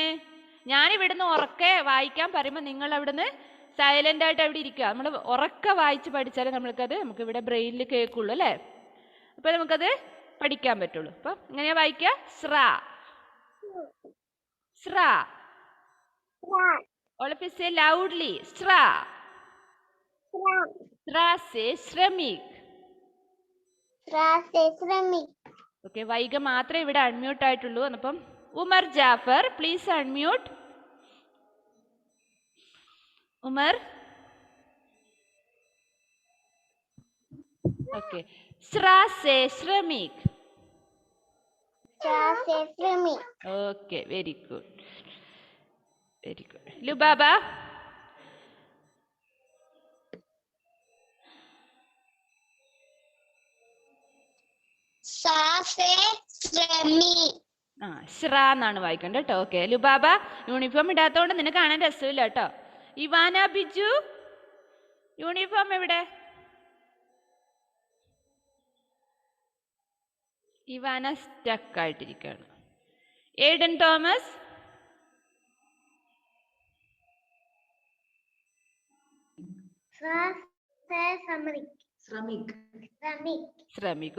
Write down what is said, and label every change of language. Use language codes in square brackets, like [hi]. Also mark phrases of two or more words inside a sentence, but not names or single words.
[ml] ഞാൻ ഇവിടുന്ന് ഉറക്കെ വായിക്കാൻ പറയുമ്പോൾ നിങ്ങൾ അവിടുന്ന് സൈലന്റ് ആയിട്ട് അവിടെ ഇരിക്കുക. നമ്മൾ ഉറക്കെ വായിച്ച് പഠിച്ചാലേ നമുക്ക് ഇവിടെ ബ്രെയിനിൽ കേൾക്കുള്ളൂ അല്ലേ. അപ്പൊ നമുക്കത് പഠിക്കാൻ പറ്റുള്ളൂ. അപ്പൊ എങ്ങനെയാ വായിക്കുക? സ്ര. സ്ര. [en] All of you say loudly. [hi] Sra. श्र से श्रमिक. श्र से श्रमिक. [ml] Okay, വൈഗ മാത്രമേ ഇവിടെ അൺമ്യൂട്ട് ആയിട്ടുള്ളൂ. അപ്പം ഉമർ ജാഫർ, [en] please unmute. [hi] ഉമർ. ഓക്കെ, श्र से श्रमिक. श्र से श्रमिक. [en] okay, very good, very good. ലുബാബ. [hi] स से श्रमि. [ml] ആ ശ്ര എന്നാണ് വായിക്കേണ്ടത് കേട്ടോ. ഓക്കെ ലുബാബ, യൂണിഫോം ഇടാത്തതുകൊണ്ട് നിനക്ക് കാണാൻ രസമില്ല കേട്ടോ. ഇവാന ബിജു, യൂണിഫോം എവിടെ? ഇവാന സ്റ്റക്ക് ആയിട്ടിരിക്കുകയാണ്. എയ്ഡൻ തോമസ്, ശ്രമിക്.